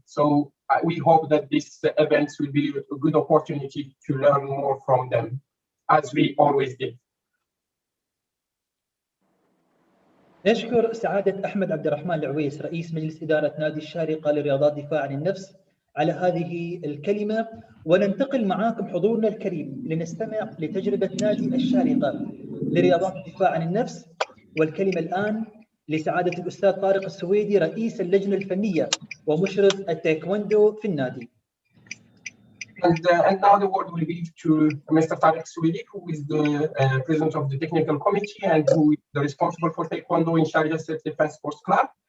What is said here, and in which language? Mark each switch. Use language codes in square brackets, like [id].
[en] So we hope that these events will be a good opportunity to learn more from them, as we always did. [ar] نشكر سعادة أحمد عبد الرحمن العويس رئيس مجلس إدارة نادي الشارقة لرياضات دفاع عن النفس على هذه الكلمة، وننتقل معاكم حضورنا الكريم لنستمع لتجربة نادي الشارقة لرياضات الدفاع عن النفس. والكلمة الآن لسعادة الأستاذ طارق السويدي رئيس اللجنة الفنية ومشرف التايكوندو في النادي. [en] And now the word will be to Mr. Tariq Swedi, who is the president of the technical committee and who is the responsible for Taekwondo in Sharjah Self-Defense Sports Club.